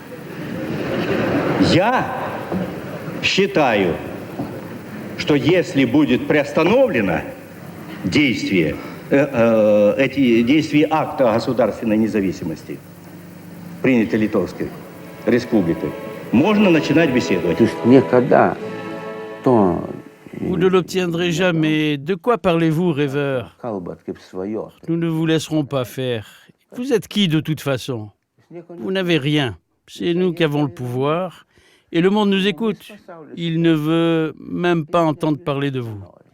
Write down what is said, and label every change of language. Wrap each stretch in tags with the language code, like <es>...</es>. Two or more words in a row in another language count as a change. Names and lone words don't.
<ru>Я считаю, что если будет приостановлено действие, эти действия акта государственной независимости, принятой Литовской Республикой, можно начинать беседовать. Никогда.</ru> <fr>Vous ne l'obtiendrez jamais. De quoi parlez-vous, rêveur? Nous ne vous laisserons pas faire. Vous êtes qui de toute façon? Vous n'avez rien. C'est nous qui avons le pouvoir Et le monde nous écoute. Il ne veut même pas entendre parler de vous.</fr>